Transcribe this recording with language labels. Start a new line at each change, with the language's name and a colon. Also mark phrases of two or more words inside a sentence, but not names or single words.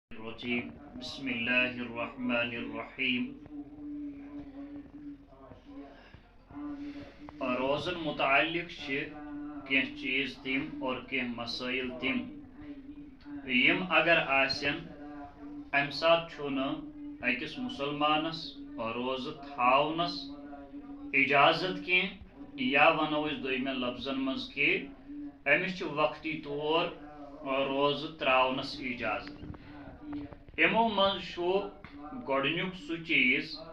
Arabic: الرجيم بسم الله الرحمن الرحيم
Kashmiri: روزن متعلق کی چیز تم اور کی مسائل تم یم اگر آسن ام سات چھن اکس مسلمانس روز تھاونس اجازت کی یا ونو اس دویمہ لفظن مز کی امس وقتی طور روز تراونس اجازت امو من گۄڈنیُک سُہ چیز